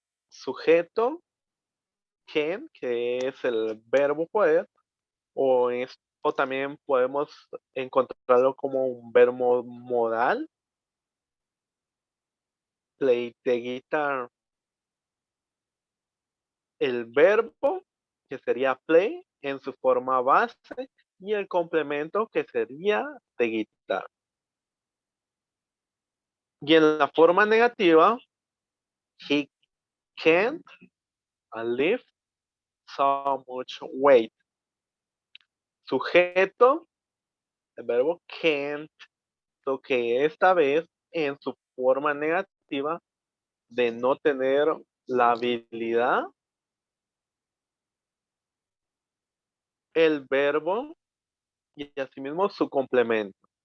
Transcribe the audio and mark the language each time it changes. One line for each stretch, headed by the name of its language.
Spanish: Sujeto can, que es el verbo poder, o también podemos encontrarlo como un verbo modal.
English: Play the guitar.
Spanish: El verbo, que sería play, en su forma base, y el complemento, que sería
English: the guitar.
Spanish: Y en la forma negativa,
English: he can't lift so much weight.
Spanish: Sujeto, el verbo can't, que esta vez en su forma negativa de no tener la habilidad, el verbo y asimismo su complemento.